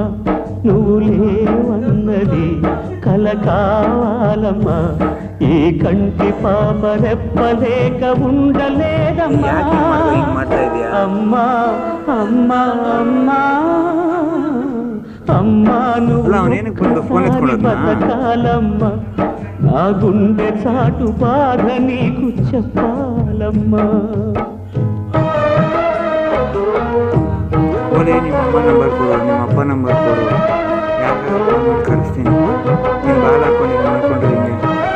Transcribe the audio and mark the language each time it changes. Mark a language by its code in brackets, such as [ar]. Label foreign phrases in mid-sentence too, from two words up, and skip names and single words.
[te] నువ్వు లేవన్నది కల కావాలమ్మా, ఈ కంటి పాప రెప్పలేక ఉండలేదమ్మా. అమ్మా అమ్మా అమ్మా అమ్మా నువ్వు బతకాలమ్మా, నా గుండె చాటు బాధ నీకు చెప్పాలమ్మా. [kn] ನಿಮ್ಮ ಅಮ್ಮ ನಂಬರ್ ಕೊಡು, ನಿಮ್ಮ ಅಪ್ಪ ನಂಬರ್ ಕೊಡು, ಯಾರು ಕಳಿಸ್ತೀನಿ. ನೀನು ಬಾಲ್ ಹಾಕೊಂಡು ಮಾಡ್ಕೊಂಡ್ರೆ ಹಿಂಗೆ